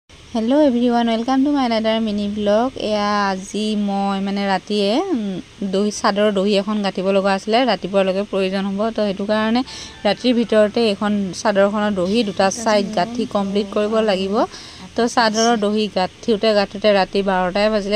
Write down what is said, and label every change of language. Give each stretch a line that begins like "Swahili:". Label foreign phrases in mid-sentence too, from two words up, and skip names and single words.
English: Hello everyone welcome to my another mini blog.
Assamese: एया আজি মই মানে ৰাতিয়ে দহি চাদৰ দহি এখন গাঁঠিব লগা আছিল, ৰাতিপুৱালৈকে প্ৰয়োজন হ'ব। তো সেইটো কাৰণে ৰাতিৰ ভিতৰতে এখন চাদৰখনৰ দহি দুটা সাইড গাঁঠি কমপ্লিট কৰিব লাগিব। তো চাদৰৰ দহি গাঁঠোতে ৰাতি 12টাই বাজিলে।